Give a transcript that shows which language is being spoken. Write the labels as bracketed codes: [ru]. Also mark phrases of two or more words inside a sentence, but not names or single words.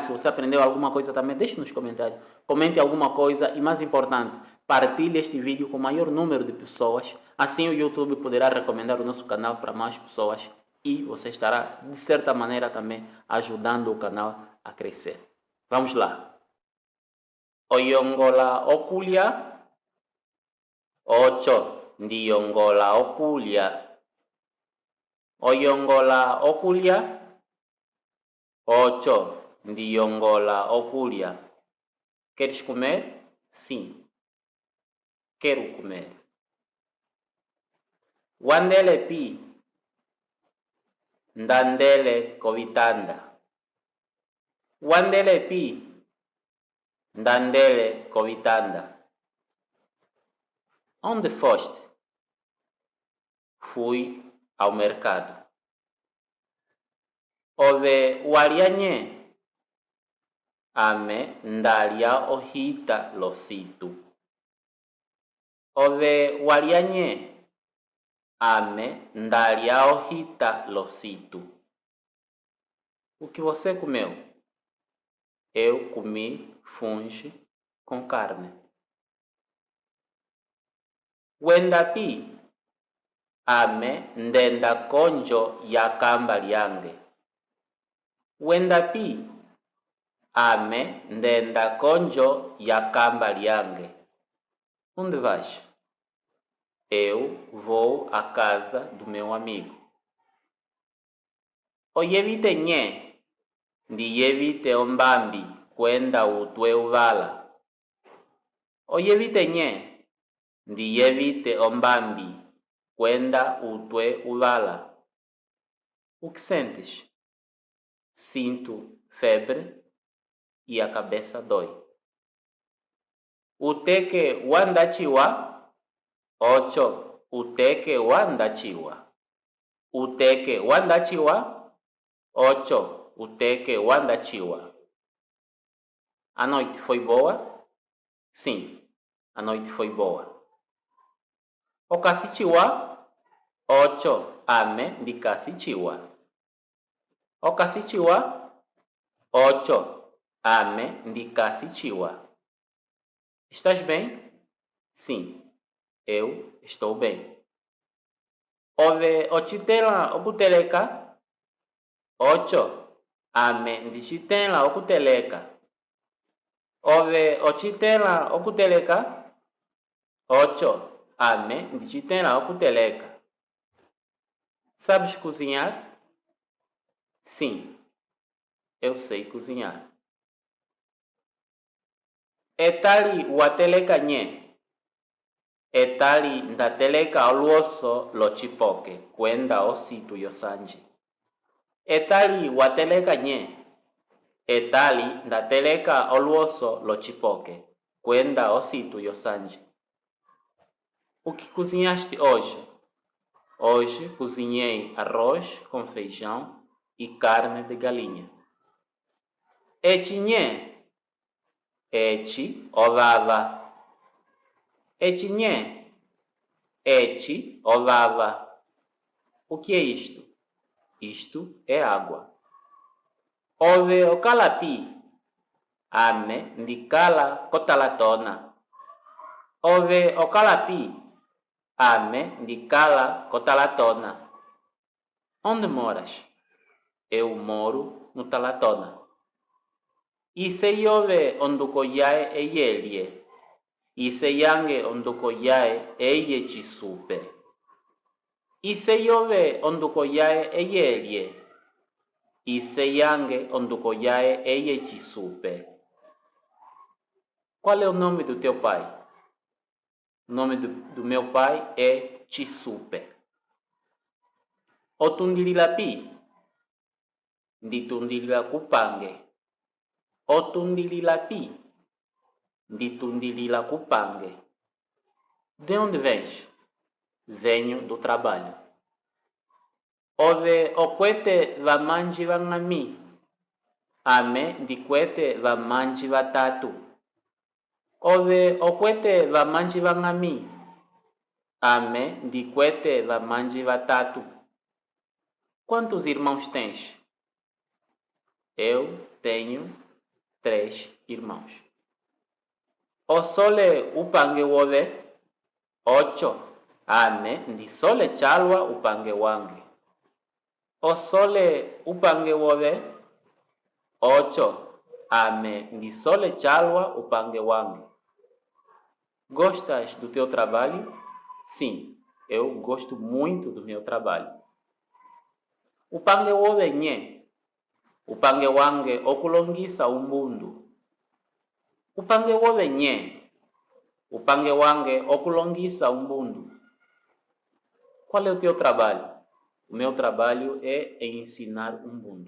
[pt] Se você aprendeu alguma coisa também, deixe nos comentários. Comente alguma coisa e, mais importante, partilhe este vídeo com o maior número de pessoas. Assim o YouTube poderá recomendar o nosso canal para mais pessoas e você estará, de certa maneira, também ajudando o canal a crescer. Vamos lá. [umb] Oyongola okulia. 8. Ndiongola okulia. Oyongola okulia. 8. Ndiongola okulia. [pt] Queres comer? Sim. Quero comer. [umb] Wandele pi. Ndandele kovitanda. Wandele pi. Ndandele kovitanda. [pt] Onde foste? Fui ao mercado. [umb] ove walianye ame ndalia ohita lositu. Ove walianye ame ndalia ohita lositu. [pt] O que você comeu? Eu comi funge com carne. [umb] Wendapi ame ndenda konjo ya kamba lyange. Wendapi ame ndenda konjo ya kamba lyange. [pt] Onde vais? Eu vou à casa do meu amigo. [umb] Oyevite nye ndiyevite ombambi kwenda utwe uvala. Oyevite nye ndiyevite ombambi kwenda utwe uvala. [pt] O que sentes? Sinto febre e a cabeça dói. [umb] Uteke wandachiwa? Ocho, uteke wandachiwa. Uteke wandachiwa? Ocho, uteke wandachiwa. [pt] A noite foi boa? Sim, a noite foi boa. [umb] Okasichiwa? Ocho, ame ndikasichiwa. Okasichiwa? Ocho, ame ndikasichiwa. [pt] Estás bem? Sim, eu estou bem. [umb] Ove ochitela okuteleka? Ocho, ame ndichitela okuteleka. Ove ochitela okuteleka? Ocho, ame ndichitela okuteleka. [pt] Sabes cozinhar? Sim, eu sei cozinhar. [umb] Etali wateleka nye? Etali ndateleka oluoso lochipoke kwenda ositu yosanji. Etali wateleka nye? Etali ndateleka oluoso lochipoke kwenda ositu yosanji. [pt] O que cozinhaste hoje? Hoje cozinhei arroz com feijão e carne de galinha. [umb] Etinhe? Eti ovava. Etinhe? Eti ovava. [pt] O que é isto? Isto é água. [umb] Ove okalapi? Ame ndikala kotalatona. Ove okalapi? Ame ndikala kotalatona. [pt] Onde moras? Eu moro no Talatona. [umb] Iseyove ondukoyae eyelie. Iseyange ondukoyae eye chisupe. Iseyove ondukoyae eyelie. Iseyange ondukoyae eye chisupe. [pt] Qual é o nome do teu pai? O nome do meu pai é Chisupe. [umb] Otundililapi? Nditundililakupange. Otundililapi? Nditundililakupange. [pt] De onde vens? Venho do trabalho. [umb] Ove okwete vamanji vangami? Ame ndikwete vamanji vatatu. Ove okwete vamanji vangami? Ame ndikwete vamanji vatatu. [pt] Quantos irmãos tens? Eu tenho 3 irmãos. [umb] Osole upange wove? 8. Ame ndisole chalwa upange wange. Osole upange wove? 8. Ame ndisole chalwa upange wange. [pt] Gostas do teu trabalho? Sim, eu gosto muito do meu trabalho. [umb] Upange wove nye? Upange wange okulongisa umbundu. Upange wove nye? Upange wange okulongisa umbundu. [pt] Qual é o teu trabalho? O meu trabalho é ensinar umbundu.